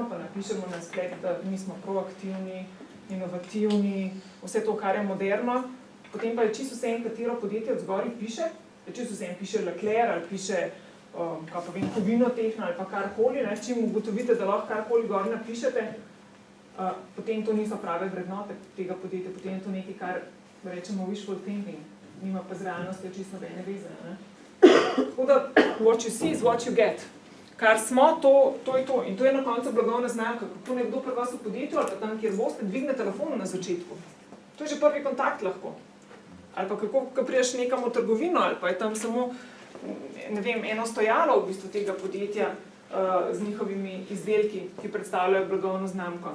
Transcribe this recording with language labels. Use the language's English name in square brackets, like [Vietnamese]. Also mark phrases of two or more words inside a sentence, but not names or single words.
[Slovenian] pa napišemo na splet, da mi smo proaktivni, inovativni, vse to, kar je moderno, potem pa je čisto vse, katero podjetje od zgoraj piše, čisto vse piše Leclerc ali piše kaj pa vem, Kovinotehna ali pa karkoli, ne, čim ugotovite, da lahko karkoli gor napišete, potem to niso prave vrednote tega podjetja, potem je to nekaj, kar rečemo [English] wishful thinking, [Slovenian] nima pa z realnostjo čisto nobene veze. Ne. Tako da, [English] what you see is what you get. [Slovenian] Kar smo, to je to. In to je na koncu blagovna znamka. Kako nekdo pri vas v podjetju ali pa tam, kjer boste, dvigne telefon na začetku. To je že prvi kontakt lahko. Ali pa kako, ko priješ nekam v trgovino, ali pa je tam samo, ne vem, eno stojalo v bistvu tega podjetja z njihovimi izdelki, ki predstavljajo blagovno znamko.